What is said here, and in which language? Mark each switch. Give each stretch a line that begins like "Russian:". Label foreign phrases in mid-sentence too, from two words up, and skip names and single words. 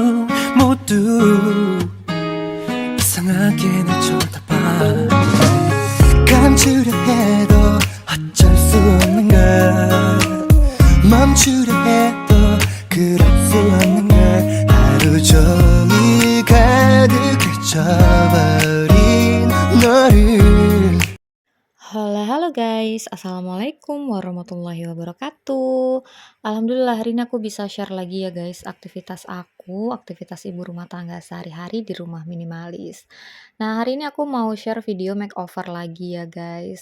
Korean: 모두 이상하게 날 쳐다봐 감추려 해도 어쩔 수 없는 걸 멈추려 해도 그럴 수 없는 걸 하루 종일 가득해져버린 너를.
Arabic: Halo guys, السلام عليكم ورحمة الله وبركاته.
Indonesian: Alhamdulillah hari ini aku bisa share lagi ya guys aktivitas ibu rumah tangga sehari-hari di rumah minimalis. Nah hari ini aku mau share video makeover lagi ya guys.